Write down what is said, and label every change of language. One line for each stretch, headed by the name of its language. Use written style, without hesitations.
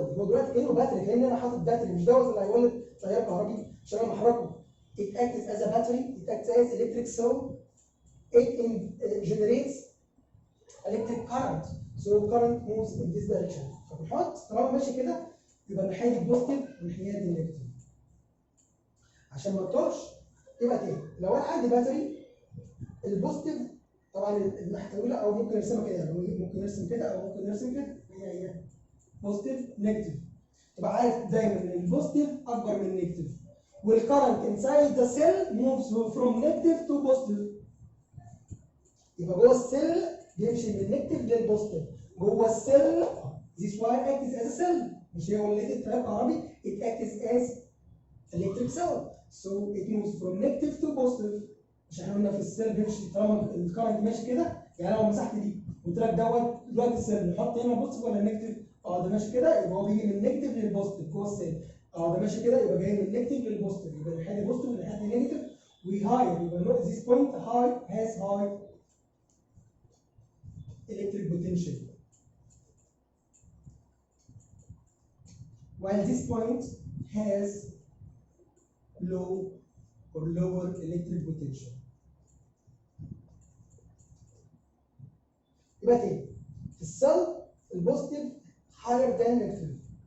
Arabic: هو دلوقتي كانه باتري، كان انا حاطط باتري، مش دوت اللي هيولد تيار كهربي عشان انا محركه.
English: It acts as a battery, it acts as electric cell, it generates electric current. So current moves in this direction.
Arabic: فبنحط طالما ماشي كده يبقى الناحيه دي بوزيتيف والناحيه دي نيجاتيف. عشان ما تطولش يبقى تاني، لو انا عندي باتري البوزيتيف طبعا الناحيه الاولى، او ممكن نرسمها كده، يعني ممكن نرسم كده او ممكن نرسم كده، هي بوزيتيف نيجاتيف. تبقى عارف دايما ان البوزيتيف اكبر من النيجاتيف،
English: والكرنت inside the cell moves from negative to positive.
Arabic: يبقى جوه السيل بيمشي من النيجاتيف للبوزيتيف. جوه السيل
English: this wire acts as a cell،
Arabic: مش هي ولدت تيار كهربي،
English: it acts as electric cell so it moves from negative to positive.
Arabic: مش احنا قلنا في السيل بيمشي طالما الكرنت ماشي كده، يعني لو مسحت دي قلت لك دوت دلوقتي السيل نحط هنا بوزيتيف ولا نيجاتيف؟ ده ماشي كده يبقى هو بيجي من نيجاتيف للبوزيتيف جوه السيل. ده ماشي كده يبقى جاي من نيجاتيف للبوزيتيف، يبقى الناحيه دي بوزيتيف والناحيه دي نيجاتيف وهاي.
English: يبقى this point high has high electric potential while this point has low or lower electric potential.
Arabic: يبقى تاني في السيل البوزيتيف
English: higher than negative.